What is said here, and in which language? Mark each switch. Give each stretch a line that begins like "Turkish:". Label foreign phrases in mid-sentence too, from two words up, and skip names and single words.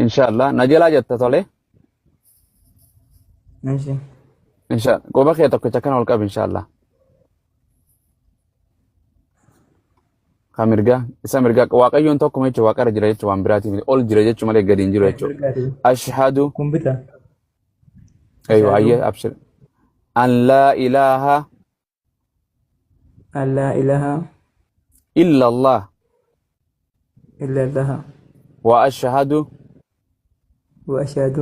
Oromo: inshallah najala jetta tole
Arabic: ماشي
Oromo: inshallah goba kee tokkicha kana ol qab inshallah kamirga isa mirga waaqayyoon tokkuma jechuun waaqara jira jechuun waan biraatiif ol jira jechuun malee gadi hin jiru jechuudha ashhadu
Arabic: كمبيوتر aywa أشهد أيوه أبشر أن لا إله أن لا إله إلا الله إلا الله وأشهد وأشهد